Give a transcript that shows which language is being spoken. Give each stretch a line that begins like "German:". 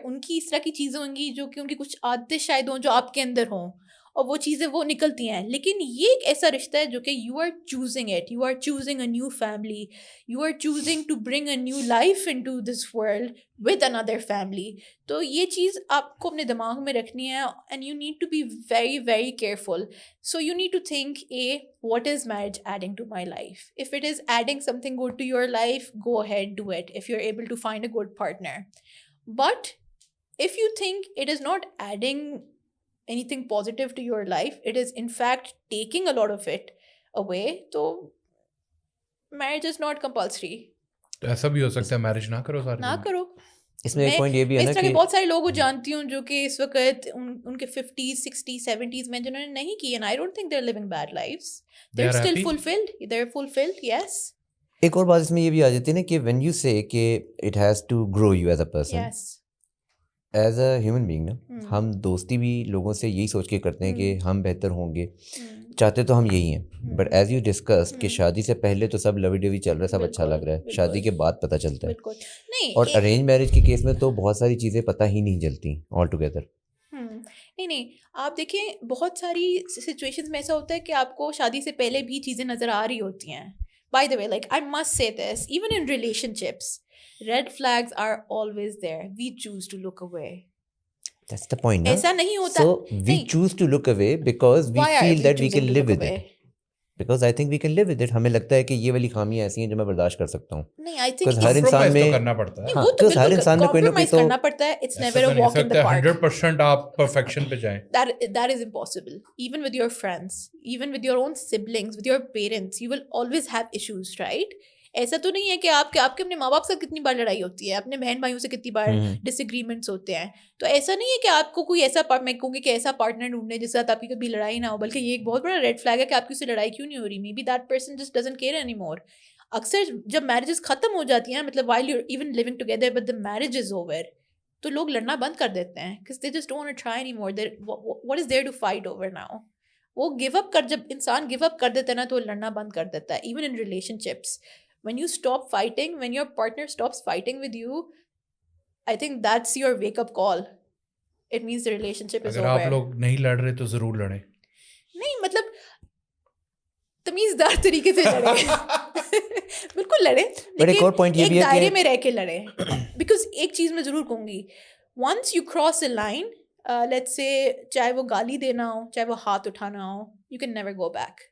Urdu: ان کی اس طرح کی چیزیں ہوں گی جو کہ ان کی کچھ عادتیں شاید ہوں جو آپ کے اندر ہوں, اور وہ چیزیں وہ نکلتی ہیں. لیکن یہ ایک ایسا رشتہ ہے جو کہ
English: You are choosing it, you are choosing a new family, you are choosing to bring a new life into this world with another family.
Urdu: تو یہ چیز آپ کو اپنے دماغ میں رکھنی ہے,
English: And you need to be very very careful. So you need to think, what is marriage adding to my life? If it is adding something good to your life, go ahead, do it, if you're able to find a good partner. But if you think it is not adding anything positive to your life, it is in fact taking a lot of it away, so marriage is not compulsory.
Urdu: تو ایسا بھی ہو سکتا ہے marriage نہ کرو سارے نہ کرو. اس میں ایک پوائنٹ یہ بھی ہے نا اس طرح کے کہ بہت سارے لوگ جانتی ہوں جو کہ اس وقت ان کے 50s 60s 70s میں جنہوں نے نہیں کی,
English: and I don't think they're living bad lives. They're still fulfilled. They're fulfilled, yes.
Urdu: ایک اور بات اس میں یہ بھی آ جاتی ہے نا کہ
English: when you say
Urdu: کہ
English: it has to grow you as a person, yes, as a human being
Urdu: نا, ہم دوستی بھی لوگوں سے یہی سوچ کے کرتے ہیں کہ ہم بہتر ہوں گے, چاہتے تو ہم یہی ہیں.
English: but as you discuss
Urdu: کہ شادی سے پہلے تو سب لوی ڈوی چل رہا ہے, سب اچھا لگ رہا ہے, شادی کے بعد پتہ چلتا ہے. اور ارینج میرج کے کیس میں تو بہت ساری چیزیں پتہ ہی نہیں چلتی
English: All together.
Urdu: نہیں, آپ دیکھیں بہت ساری سچویشنز میں ایسا ہوتا ہے کہ آپ کو شادی سے پہلے بھی چیزیں نظر آ رہی ہوتی ہیں.
English: By the way, like I must say this, even in relationships, red flags are always there, we choose to look away. That's the point,
Urdu: ایسا نہیں ہوتا.
English: So we choose to look away because we feel that we can live with it. Because I think we can live with it.
Urdu: ہمیں لگتا ہے کہ یہ والی خامیاں ایسی ہیں جو میں برداشت کر سکتا ہوں. نہیں,
English: I think
Urdu: ہر انسان میں کرنا پڑتا ہے, وہ تو ہر انسان میں کوئی نہ کوئی تو کرنا پڑتا ہے.
English: It's never a walk in the park.
Urdu: 100% آپ پرفیکشن پہ جائیں.
English: That is impossible. Even with your friends, even with your own siblings, with your parents, you will always have issues, right?
Urdu: ایسا تو نہیں ہے کہ آپ کے اپنے ماں باپ سے کتنی بار لڑائی ہوتی ہے, اپنے بہن بھائیوں سے کتنی بار ڈس ایگریمنٹس ہوتے ہیں. تو ایسا نہیں ہے کہ آپ کو کوئی ایسا, میں کہوں گی کہ ایسا پارٹنر ڈھونڈنے جس کے ساتھ آپ کی کبھی لڑائی نہ ہو, بلکہ یہ ایک بہت بڑا ریڈ فلیگ ہے کہ آپ کی اس سے لڑائی کیوں نہیں ہو رہی.
English: Maybe that person just doesn't care anymore.
Urdu: اکثر جب میرجز ختم ہو جاتی ہیں, مطلب
English: while you're even living together but the marriage is over,
Urdu: تو لوگ لڑنا بند کر دیتے ہیں
English: because they just don't want to try anymore. What is there to fight over now?
Urdu: وہ گیو اپ جب انسان گیو اپ کر دیتا ہے نا تو وہ لڑنا بند کر دیتا ہے.
English: Even in relationships, when you stop fighting, when your partner stops fighting with you, I think that's your wake up call. It means the relationship is over.
Urdu: اگر آپ لوگ نہیں لڑ رہے تو ضرور لڑیں. نہیں, مطلب تمیزدار طریقے سے لڑیں. بالکل لڑیں, لیکن ایک دائرے میں رہ کے لڑیں. بیکاز ایک چیز میں ضرور کہوں گی,
English: once you cross a line, let's say
Urdu: چاہے وہ گالی دینا ہو, چاہے وہ ہاتھ اٹھانا ہو,
English: you can never go back.